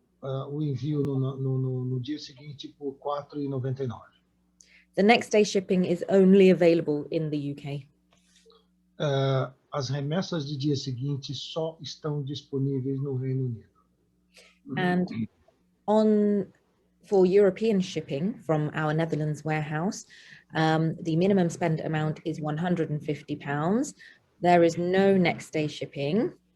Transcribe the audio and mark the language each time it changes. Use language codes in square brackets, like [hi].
[pt] o envio no dia seguinte por R$ 4,99. [en] The next day shipping is only available in the UK. [pt] As remessas de dia seguinte só estão disponíveis no Reino Unido. [en] And for European shipping from our Netherlands warehouse, the minimum spend amount is £150. There is no next day shipping.